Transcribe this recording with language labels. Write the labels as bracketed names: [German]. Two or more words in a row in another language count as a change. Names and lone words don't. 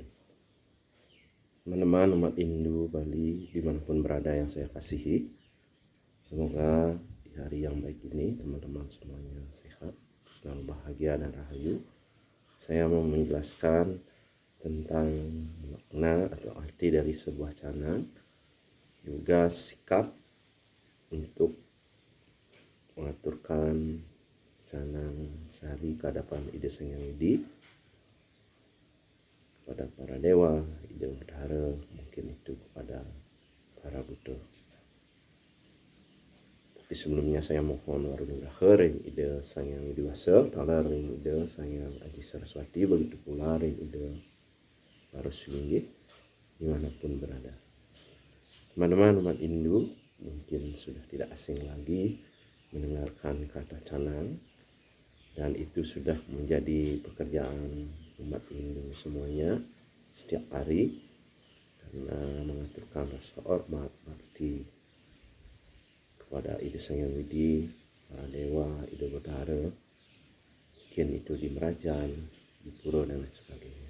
[Indonesian] Teman-teman umat Hindu Bali dimanapun berada yang saya kasihi, semoga di hari yang baik ini teman-teman semuanya sehat, selalu bahagia dan rahayu. Saya mau menjelaskan tentang makna atau arti dari sebuah canang, juga sikap untuk mengaturkan canang sehari ke hadapan Ida Sang Hyang Widi, kepada para dewa, Ida Berdhara, mungkin itu kepada para Buddha. Tapi sebelumnya saya mohon warung lahir Ida Sang Hyang Widiwasa, talar Ida Sang Hyang Adi Saraswati, begitu pula Ida Paraswinggih dimanapun berada. Teman-teman umat Hindu mungkin sudah tidak asing lagi mendengarkan kata canang, dan itu sudah menjadi pekerjaan umat Hindu semuanya setiap hari, karena mengaturkan rasa hormat bakti kepada Ida Sang Hyang Widi, para dewa, Ida Berdhara, mungkin itu di Merajan, di Pura dan lain sebagainya.